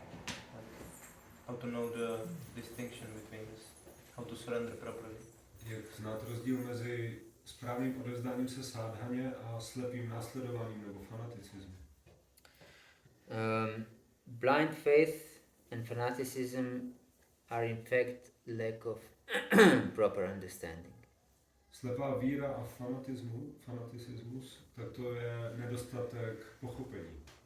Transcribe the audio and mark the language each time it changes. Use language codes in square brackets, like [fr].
[en] Like, how to know the distinction between this? How to surrender properly? [cs] Jak znát rozdíl mezi správným odevzdáním se sádhaně a slepým následováním nebo fanaticismem? [en] Blind faith and fanaticism are in fact lack of proper understanding. [cs] Slepá víra a fanaticismus, tak to je nedostatek pochopení.